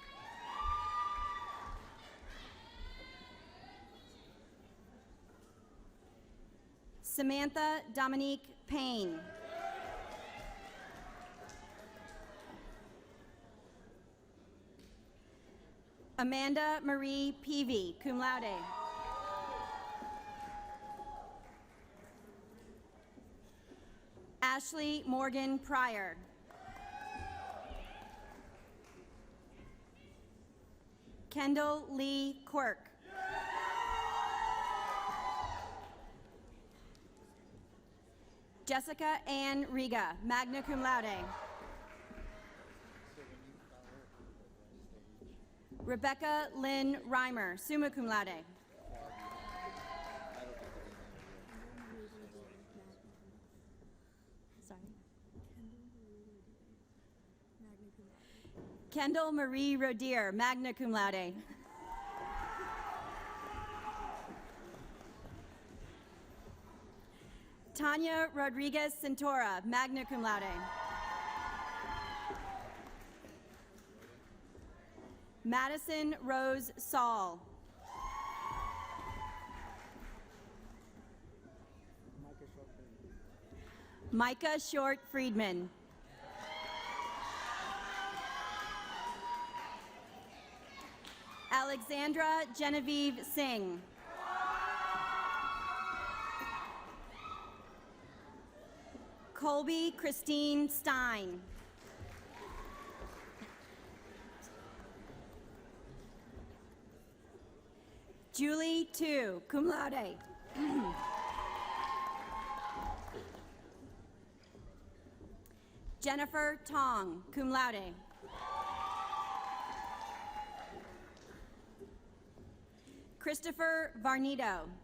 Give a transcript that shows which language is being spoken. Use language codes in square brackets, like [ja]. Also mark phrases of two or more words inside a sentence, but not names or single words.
[en] Samantha Dominique Payne. Amanda Marie Peavy, [la] cum laude. [en] Ashley Morgan Pryor. Kendall Lee Quirk. Jessica Ann Riga, [la] magna cum laude. [en] Rebecca Lynn Reimer, [la] summa cum laude. [en] Sorry. Kendall Marie Rodier, [la] magna cum laude. [en] Tanya Rodriguez Centora, [la] magna cum laude. [en] Madison Rose Saul. Micah Short Friedman. Alexandra Genevieve Singh. Colby Christine Stein. Julie Tu, [la] cum laude. [en] Jennifer Tong, [la] cum laude. [en] Christopher Varnito.